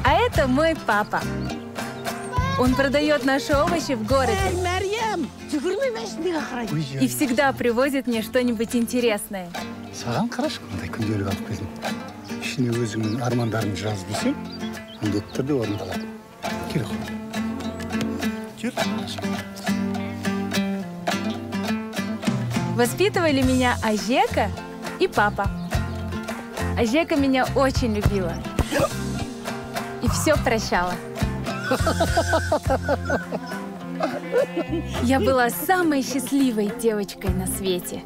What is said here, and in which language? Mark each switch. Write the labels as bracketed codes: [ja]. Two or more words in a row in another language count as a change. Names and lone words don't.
[ru] Это мой папа. Он продает наши овощи в городе. И всегда привозит мне что-нибудь интересное. [kk] Саған қарашы, қандай күндері қалып келдің. Ішіне өзіңнің армандарыңды жазып десең, міндетті түрде орындалады. Кел. Кел. [ru] Воспитывали меня Ажека и папа. Ажека меня очень любила. И все прощала. Я была самой счастливой девочкой на свете.